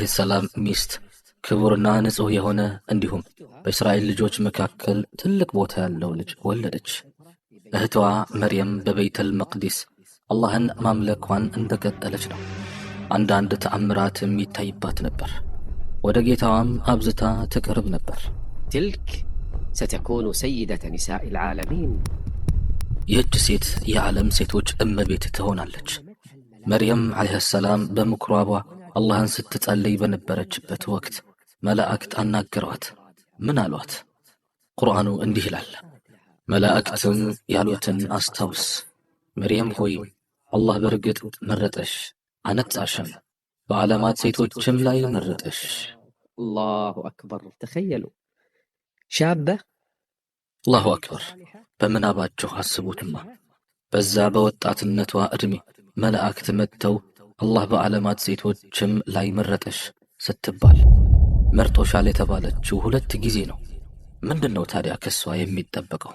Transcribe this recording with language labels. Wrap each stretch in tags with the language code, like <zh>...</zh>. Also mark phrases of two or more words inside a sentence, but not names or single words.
<am>ሰላም ሚስት ክቡርና ንጹሕ የሆነ እንዲሁም በእስራኤል ልጆች መካከል ትልቅ ቦታ ያለው ልጅ ወለደች። እህቷ መርየም በቤተል መቅዲስ አላህን ማምለኳን እንደቀጠለች ነው። አንዳንድ ተአምራትም ይታይባት ነበር። ወደ ጌታዋም አብዝታ ትቀርብ ነበር።</am> <ar>تلك ستكون سيدة نساء العالمين</ar> <am>ይህች ሴት የዓለም ሴቶች እመቤት ትሆናለች። መርየም</am> <ar>عليها السلام</ar> <am>በምኩራቧ አላህን ስትጸልይ በነበረችበት ወቅት መላእክት አናገሯት። ምን አሏት? ቁርአኑ እንዲህ ይላል፣ መላእክትም ያሉትን አስታውስ፣ መርየም ሆይ አላህ በርግጥ መረጠሽ፣ አነጻሽም፣ በዓለማት ሴቶችም ላይ መረጠሽ።</am> <ar>الله أكبر تخيلوا شابة الله أكبر።</ar> <am>በምናባችሁ አስቡትማ በዛ በወጣትነቷ ዕድሜ መላእክት መጥተው አላህ በዓለማት ሴቶችም ላይ መረጠሽ ስትባል መርጦሻል የተባለችው 2 ጊዜ ነው። ምንድነው ታዲያ ከሷ የሚጠበቀው?</am>